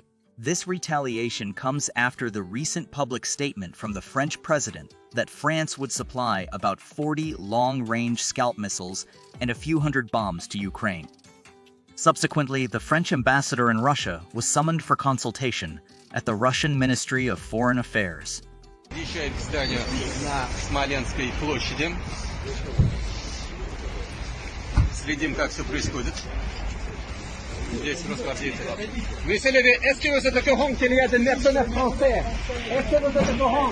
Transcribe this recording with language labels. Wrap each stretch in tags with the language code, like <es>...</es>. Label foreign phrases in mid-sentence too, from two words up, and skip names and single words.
<en>This retaliation comes after the recent public statement from the French president that France would supply about 40 long-range Scalp missiles and a few hundred bombs to Ukraine. Subsequently, the French ambassador in Russia was summoned for consultation at the Russian Ministry of Foreign Affairs.</en> <ru>Приезжает к зданию на Смоленской площади. Следим, как все происходит. Здесь расхватите.</ru> <fr>Monsieur Lévy, est-ce que vous êtes au courant qu'il y a des mercenaires français? Est-ce que vous êtes au courant?</fr>